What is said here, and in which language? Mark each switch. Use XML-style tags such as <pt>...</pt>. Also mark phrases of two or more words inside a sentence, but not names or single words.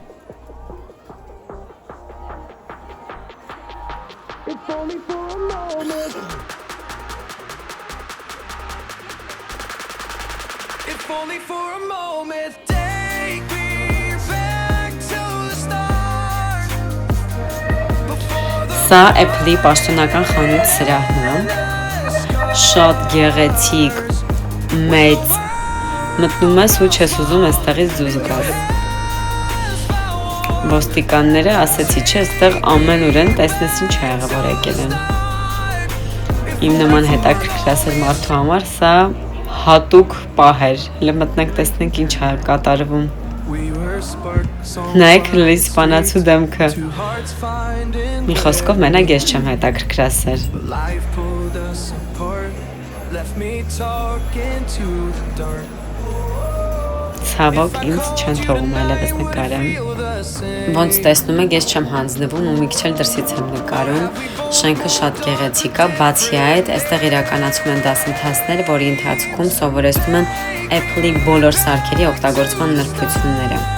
<en>If only for a moment. If only for a moment. Take me back to the start, before the</en> <hy>Սա Apple-ի պաշտոնական խանութ սրահն է։ Շատ գեղեցիկ, մեծ։ Մտնում ես ու չես ուզում այստեղից դուրս գալ։ Ոստիկանները ասեցի, չէ, այստեղ ամենուր են, տեսնես ինչ ա եղել, որ եկել են։ Իմ նման հետաքրքրասեր մարդու համար սա հատուկ պահ էր։ Հələ մտնենք տեսնենք ինչ ա կատարվում։</hy> <en>We were sparks on</en> <hy>Նայեք լի սպանացու դեմքը։</hy> <en>two hearts finding</en> <hy>Մի խոսքով մենակ ես չեմ հետաքրքրասեր։</hy> <en>life pulled us apart, left me talking to the dark.</en> <hy>Ցավոք ինձ չեն թողում այլևս նկարեմ։ Ոնց տեսնում եք, ես չեմ հանձնվում ու մի քիչ էլ դրսից եմ նկարում։ Շենքը շատ գեղեցիկ է, բացի այդ, այստեղ իրականացում են դասընթացներ, որի ընթացքում սովորեցնում են Apple-ի բոլոր սարքերի օգտագործման նրբությունները։</hy>